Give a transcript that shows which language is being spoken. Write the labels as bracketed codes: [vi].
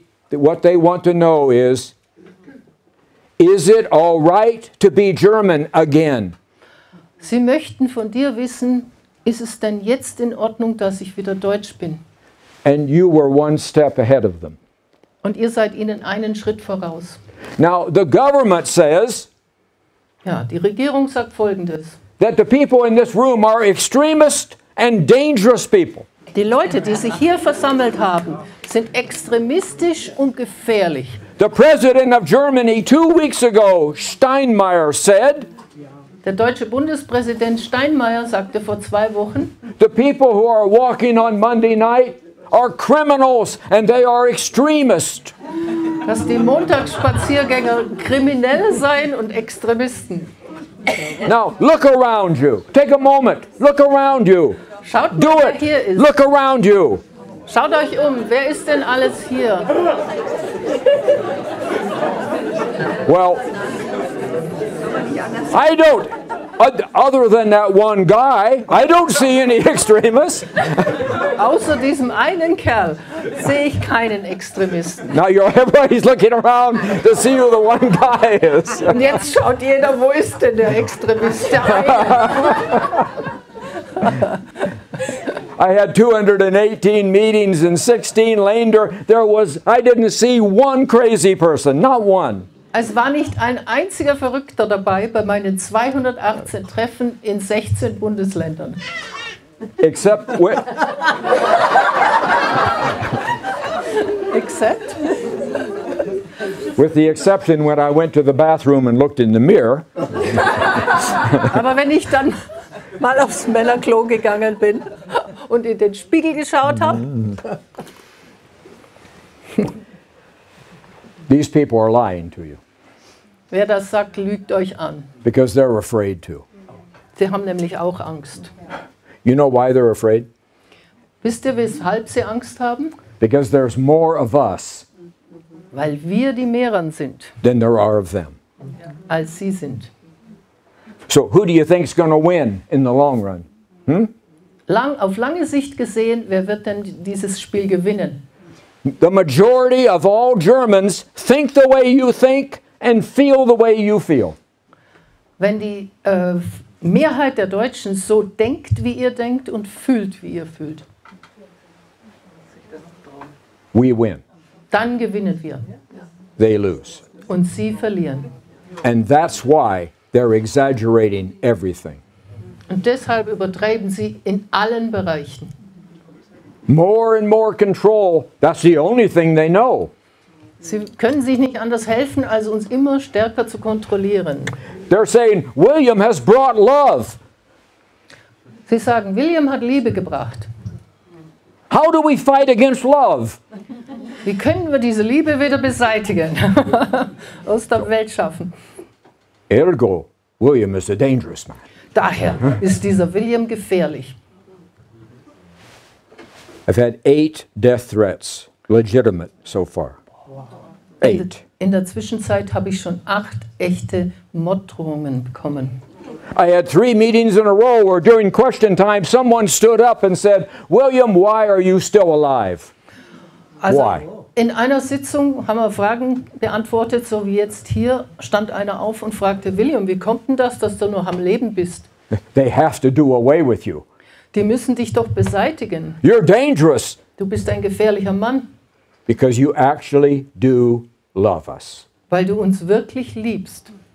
[en] What they want to know is it all right to be German again? [de] Sie möchten von dir wissen, ist es denn jetzt in Ordnung, dass ich wieder Deutsch bin? [en] And you were one step ahead of them. [de] Und ihr seid ihnen einen Schritt voraus. [en] Now, the government says [de] Ja, die Regierung sagt Folgendes. [en] that the people in this room are extremist and dangerous people. [de] Die Leute, die sich hier versammelt haben, sind extremistisch und gefährlich. [en] The president of Germany 2 weeks ago, Steinmeier, said, [de] Der deutsche Bundespräsident Steinmeier sagte vor 2 Wochen, [en] the people who are walking on Monday night are criminals and they are extremists. [de] dass die Montagsspaziergänger Kriminelle seien und Extremisten. [en] Now, look around you. Take a moment. Look around you. [de] Schaut mal, [en] Do [de] wer [en] it. [de] hier ist. [en] Look around you. [de] Schaut euch um, wer ist denn alles hier? [en] Well, I don't, other than that one guy, I don't see any extremists. [de] Außer diesem einen Kerl sehe ich keinen Extremisten. [en] Now everybody's looking around to see who the one guy is. [de] Und jetzt schaut jeder, wo ist denn der Extremist? Der eine. [en] I had 218 meetings in 16 Länder. I didn't see one crazy person, not one. [de] Es war nicht ein einziger Verrückter dabei bei meinen 218 Treffen in 16 Bundesländern. [en] Except with the exception when I went to the bathroom and looked in the mirror. [de] Aber wenn ich dann mal aufs Männerklo gegangen bin und in den Spiegel geschaut habe, [en] These people are lying to you [de] wer das sagt, lügt euch an. [en] because they're afraid to. [de] Sie haben nämlich auch Angst. [en] You know why they're afraid? [de] Wisst ihr, weshalb sie Angst haben? [en] Because there's more of us [de] Weil wir die Mehreren sind, [en] than there are of them. [de] als sie sind. [en] So who do you think is going to win in the long run? [de] Auf lange Sicht gesehen, wer wird denn dieses Spiel gewinnen? [en] The majority of all Germans think the way you think and feel the way you feel. [de] Wenn die Mehrheit der Deutschen so denkt, wie ihr denkt und fühlt, wie ihr fühlt, [en] We win. [de] dann gewinnen wir [en] They lose. [de] und sie verlieren. [en] And that's why they're exaggerating everything. [de] Und deshalb übertreiben sie in allen Bereichen. [en] More and more control. That's the only thing they know. [de] Sie können sich nicht anders helfen, als uns immer stärker zu kontrollieren. [en] They're saying, William has brought love. [de] Sie sagen, William hat Liebe gebracht. [en] How do we fight against love? [de] Wie können wir diese Liebe wieder beseitigen? Aus der Welt schaffen. [en] Ergo, William is a dangerous man. [de] Daher ist dieser William gefährlich. [en] I've had 8 death threats, legitimate so far. 8. [de] In der Zwischenzeit habe ich schon 8 echte Morddrohungen bekommen. [en] I had 3 meetings in a row where during question time someone stood up and said, William, why are you still alive? [de] Also [en] Why? [de] in einer Sitzung haben wir Fragen beantwortet, so wie jetzt hier, stand einer auf und fragte, William, wie kommt denn das, dass du noch am Leben bist? [en] They have to do away with you. [de] Die müssen dich doch beseitigen. [en] You're dangerous [de] Du bist ein gefährlicher Mann, [en] because you actually do love us. [de] weil du uns wirklich liebst.